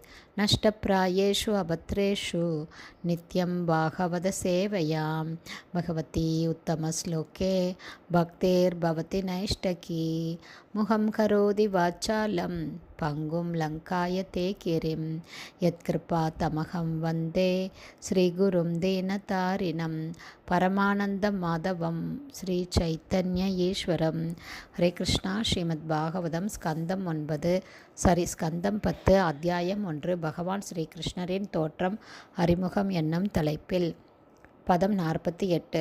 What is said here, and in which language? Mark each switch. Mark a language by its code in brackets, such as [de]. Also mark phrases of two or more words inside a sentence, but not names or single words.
[sa] नष्टप्रायेषु अभद्रेषु नित्यं भागवतसेवयां भगवती उत्तमश्लोके भक्तिर्भवति नैष्टकी। मुखं करोति वाचालं पङ्गुं लङ्कायते गिरिं यत्कृपातमहं वन्दे श्रीगुरुं दीनतारिणं परमानन्दमाधवं श्री चैतन्य ईश्वरम्. हरे कृष्ण. [ta] ஸ்ரீமத் பாகவதம் ஸ்கந்தம் 9 ஸ்கந்தம் 10 அத்தியாயம் 1 பகவான் ஸ்ரீகிருஷ்ணரின் தோற்றம் அறிமுகம் என்னும் தலைப்பில் பதம் 48.